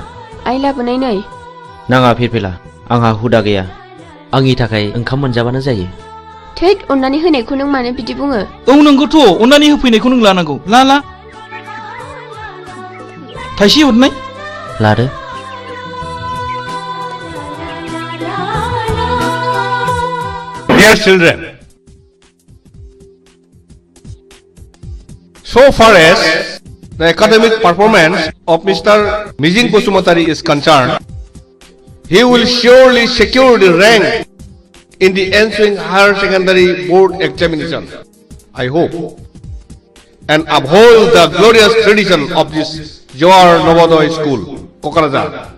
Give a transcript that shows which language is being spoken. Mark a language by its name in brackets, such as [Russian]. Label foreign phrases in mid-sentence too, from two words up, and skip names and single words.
[Bodo] आइ लाबोनाय नै। नाङा फिरफिला, आंहा हुदा गैया। आंनि थाखाय ओंखाम मोनजाबानो जायो। थैद, अननानै होनायखौ नों मानो बिदि बुङो? औ नंगौथ', अननानै होफैनायखौ नों लानांगौ। ला ला थाइसे हरनाय। लादो। [English] Dear children, so far as the academic performance of Mr. Mijing Bosumatari is concerned, he will surely secure the rank in the ensuing higher secondary board examination, I hope, and uphold the glorious tradition of this Jawahar Navodaya School, Kokrajhar.